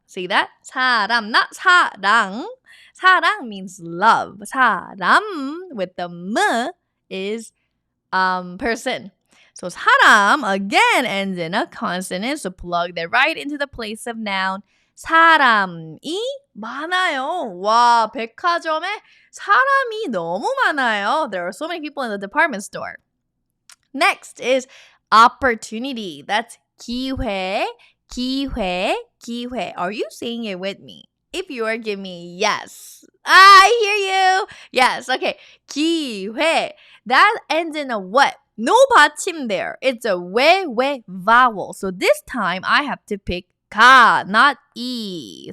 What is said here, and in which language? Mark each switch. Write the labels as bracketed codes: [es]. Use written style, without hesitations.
[en] See that? 사람, not 사랑. 사랑 means love. 사람 with the m is person. So 사람 again ends in a consonant. So plug that right into the place of noun. [ko] 사람이 많아요. 와, 백화점에 사람이 너무 많아요. [en] There are so many people in the department store. Next is opportunity. That's 기회, 기회, 기회. Are you saying it with me? If you are, give me yes. I hear you. Yes. Okay. 기회. That ends in a what? No 받침 there. It's a 왜 vowel. So this time I have to pick 가, not 이.